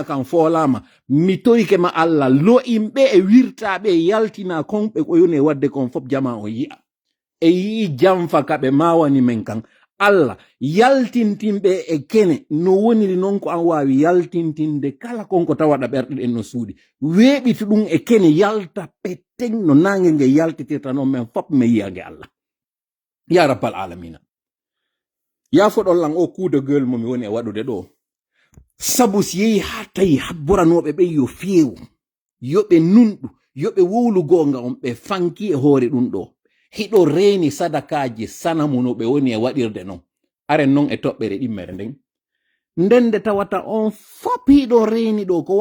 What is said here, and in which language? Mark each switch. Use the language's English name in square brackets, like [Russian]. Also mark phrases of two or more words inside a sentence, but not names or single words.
[Fula] kan foolama mi torike ma Allah lo'imɓe e wirtaɓe yaltina konɓe ko yoni e wadde kon fop jama o yi'a e yii jamfa kaɓe mawani men kan Allah yaltintinɓe e kene no woniri non ko an wawi yaltintinde kala konko tawaɗa ɓerɗeɗen no suuɗi weeɓitu ɗum e kene yalta petten no nange nge yaltitirta noon men fop me yiyage Allah [Arabic] يا رب العالمين [Fula] yafoɗollan o kuudogol momi woni e waɗude ɗo sabu si yehi ha tawi habboranoɓe ɓen yo feewu yoɓe nunɗu yoɓe wowlu gonga on ɓe fanki e hoore ɗum ɗo hiɗo reeni sadakaji sanamu no ɓe woni e waɗirde non aren non e toɓɓere ɗimmere nden ndende tawata on fop hiɗo reeni ɗo ko